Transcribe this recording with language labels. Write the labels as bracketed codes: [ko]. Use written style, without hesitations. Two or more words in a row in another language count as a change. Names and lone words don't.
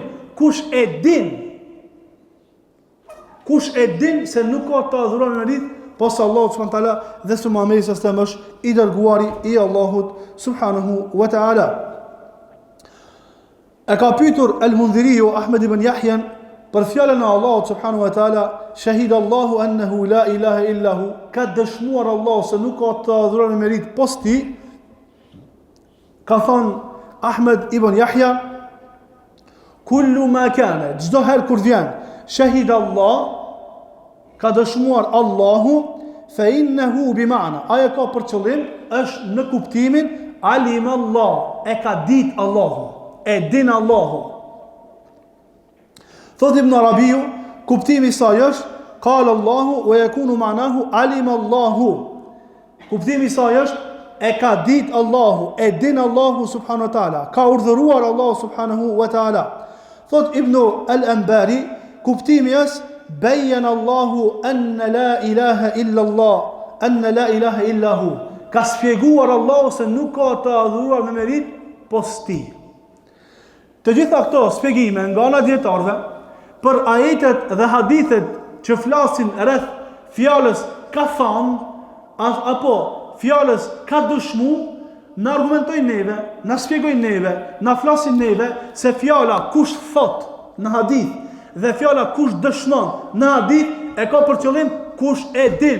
[sq] Kush e din se nuk ka të adhuruar me merit pas Allahut [ar] سبحانه وتعالى [sq] dhe se Muhamedi [ar] صلى الله عليه وسلم [sq] është i dërguari i Allahut [ar] سبحانه وتعالى. [sq] E ka pyetur Al-Mundhiriu Ahmed ibn Yahya për fjalën e Allahut [ar] سبحانه وتعالى, شهد الله أنه لا إله إلا هو, [sq] ka dëshmuar Allahu se nuk ka të adhuruar me merit pas tij. Ka thënë Ahmed ibn Yahya, [ar] كل ما كان, [sq] çdo herë kur vjen [ar] شهد الله, [sq] ka dëshmuar Allahu, [ar] فإنه بمعنى, [sq] ajo ka për qëllim, është në kuptimin [ar] علم الله, [sq] e ka dit Allahu, e din Allahu. Thot Ibn Arabiu, kuptimi sa është [ar] قال الله ويكون معناه علم الله. [sq] Kuptimi sa është e ka dit Allahu, e din Allahu [ar] سبحانه وتعالى, [sq] ka urdhëruar Allahu [ar] سبحانه وتعالى. [sq] Thot Ibn al-Anbari, kuptimi është [ar] بين الله أن لا إله إلا الله أن لا إله إلا هو, [sq] ka sfjeguar Allah se nuk ka të adhuruar me merit pos tij. Të gjitha këto sfjegime nga ana dietarëve për ajetet dhe hadithet që flasin rreth fjalës ka thënë apo fjalës ka dëshmu, na argumentojnë neve, na sfjegojnë neve, na flasin neve se fjala kush thot në hadith dhe fjala kush dëshmon në hadith e ka për qëllim kush e din.